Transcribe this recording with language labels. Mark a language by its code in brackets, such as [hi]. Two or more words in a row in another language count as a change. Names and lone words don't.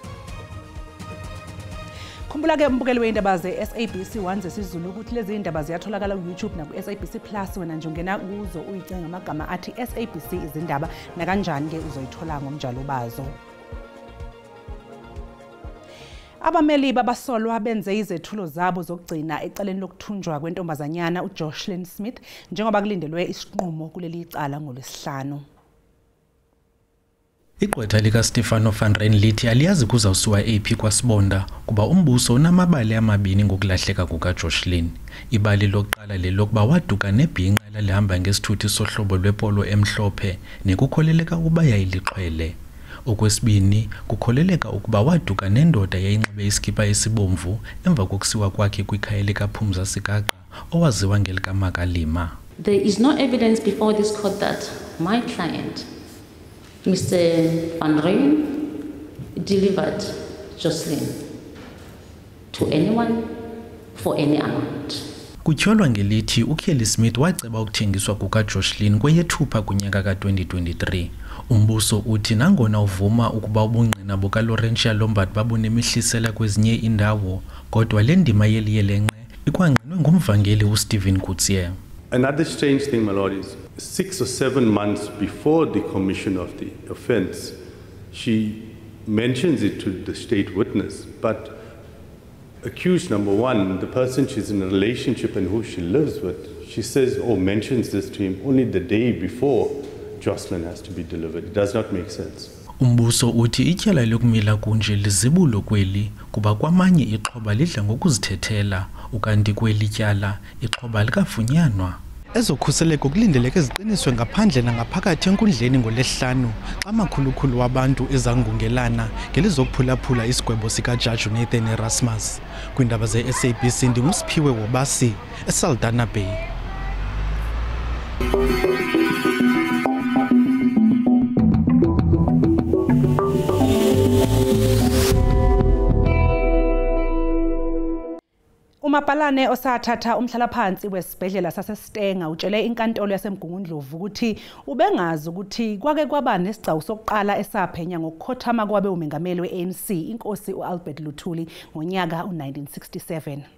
[zu] Khumbula ke umbukeli weindaba ze-SABC 1 zesiZulu ukuthi lezi indaba ziyatholakala ku-YouTube naku-SABC Plus wena nje ungena kuzo uyicinga amagama athi SABC izindaba nakanjani ke uzoyithola ngomnjalo bazo. Abameli babasolwa benze izethulo zabo zokugcina ecaleni lokuthunjwa kwentombazanyana uJoshlin Smith njengoba kulindelwe isinqumo kuleli icala ngolesihlanu. [xh] Igqwetha lika Stefano van Ryn lithi aliyazi kuzawusiwa AP kwaSibonda kuba umbuso unamabali amabini ngokulahleka kukaJoshlin. Ibali lokuqala lelokuba waduka nebhinqa elalihamba ngesithuthi sohlobo lwepolo emhlophe nekukholeleka ukuba yayiliqhwele. Okwesibini kukholeleka ukuba waduka nendoda yayinxibe iskipa esibomvu emva kokusiwa kwakhe kwikhaya likaPhumza Sikaqa owaziwa ngelikaMakalima. [en] There is no evidence before this court that my client Mr. Van Ryn delivered Jocelyn to anyone for any amount. [xh] Kutyholwa ngelithi uKelly Smith waceba ukuthengiswa kukaJoshlin kweyeThupha kunyaka ka2023. Umbuso uthi nangona uvuma ukuba ubungqina bukaLaurentia Lombard babunemihlisela kwezinye indawo kodwa le ndima yeliyelenqe ikwangqinwe ngumvangeli uStephen Coetzee. [en] Another strange thing, my lord, is 6 or 7 months before the commission of the offence, she mentions it to the state witness, but accused number one, the person she's in a relationship and who she lives with, she says or mentions this to him only the day before Jocelyn has to be delivered. It does not make sense. [xh] Umbuso uthi ityala lokumila kunje lizibulo kweli kuba kwamanye ixhoba lidla ngokuzithethela ukanti kweli tyala ixhoba likafunyanwa. Ezokhuseleko kulindeleke ziqiniswe ngaphandle nangaphakathi enkundleni ngolesihlanu xa amakhulukhulu wabantu ezangungelana ngelizokuphulaphula isigwebo sikaJaji Nathan Erasmus. Kwindaba ze-SABC ndinguSiphiwe Wobasi eSaldanha Bay. [zu] Umapalane osathatha umhlalaphansi wesibhedlela saseStenga utshele inkantolo yaseMgungundlovu ukuthi ubengazi ukuthi kwake kwaba nesigcawu sokuqala esaphenya ngokukhothama kwabe umengameli weANC inkosi uAlbert Luthuli ngonyaka u1967.